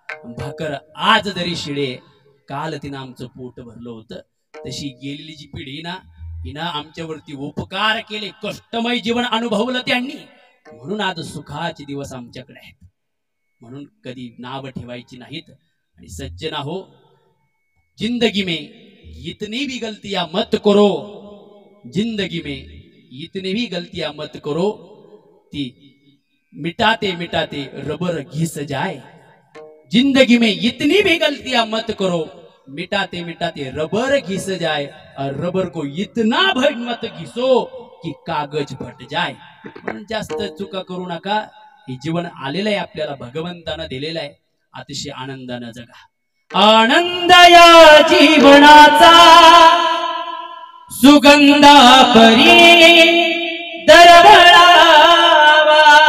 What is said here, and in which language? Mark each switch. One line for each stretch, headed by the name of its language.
Marathi: भाकर आज जरी शिळे काल तिनं आमचं पोट भरलं होतं. तशी गेलेली जी पिढी ना हिनं आमच्यावरती उपकार केले कष्टमय जीवन अनुभवलं त्यांनी म्हणून आज सुखाचे दिवस आमच्याकडे आहेत. म्हणून कधी नाव ठेवायची नाहीत. आणि सज्जना हो
Hindi: जिंदगी में इतनी भी गलतियां मत करो जिंदगी में इतनी भी गलतियां मत करो ती मिटाते मिटाते रबर घिस जाए. जिंदगी में इतनी भी गलतियां मत करो मिटाते मिटाते रबर घिस जाए और रबर को इतना भर मत घिसो कि कागज फट जाए.
Marathi: म्हणून जास्त चुका करू नका. हे जीवन आलेलं आहे आपल्याला भगवंतानं दिलेलं आहे. अतिशय आनंदानं जगा. आनंद या जीवनाचा सुगंधा परी दरवळावा.